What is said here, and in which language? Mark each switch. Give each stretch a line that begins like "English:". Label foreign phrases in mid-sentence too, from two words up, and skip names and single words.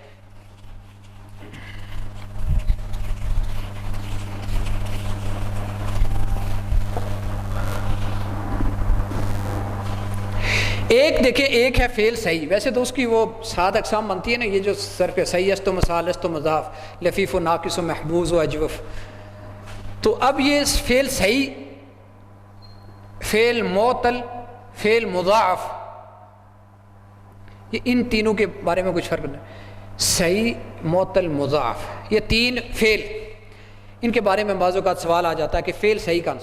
Urdu: ایک دیکھیں، ایک ہے فعل صحیح، ویسے تو اس کی وہ 7 اقسام بنتی ہے نا، یہ جو صرف
Persian: صحیح است و مثال است و مضاف، لفیف و ناقص و محبوظ و اجوف،
Urdu: تو اب یہ فعل صحیح، فعل معطل، فعل مضاعف، یہ ان تینوں کے بارے میں کچھ فرق نہیں، صحیح، معطل، مضاعف، یہ 3 فعل، ان کے بارے میں بعض اوقات سوال آ جاتا ہے کہ فعل صحیح کون سا۔